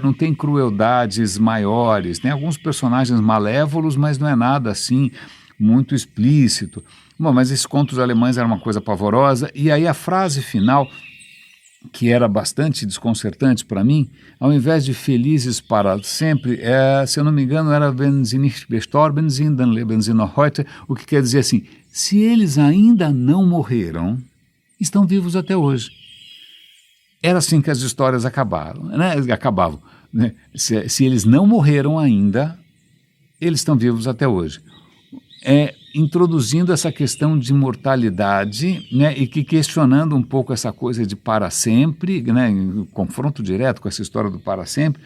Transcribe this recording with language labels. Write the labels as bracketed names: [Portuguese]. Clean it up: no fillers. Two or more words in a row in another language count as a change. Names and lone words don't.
[Portuguese] Não tem crueldades maiores, tem alguns personagens malévolos, mas não é nada assim muito explícito. Bom, mas esses contos alemães eram uma coisa pavorosa, e aí a frase final, que era bastante desconcertante para mim, ao invés de felizes para sempre, se eu não me engano, era [German] wenn sie nicht gestorben sind, dann leben sie noch heute, [Portuguese] o que quer dizer assim, se eles ainda não morreram, estão vivos até hoje. Era assim que as histórias acabavam. Né? Se eles não morreram ainda, eles estão vivos até hoje. Introduzindo essa questão de mortalidade, né, e questionando um pouco essa coisa de para sempre, né, em confronto direto com essa história do para sempre.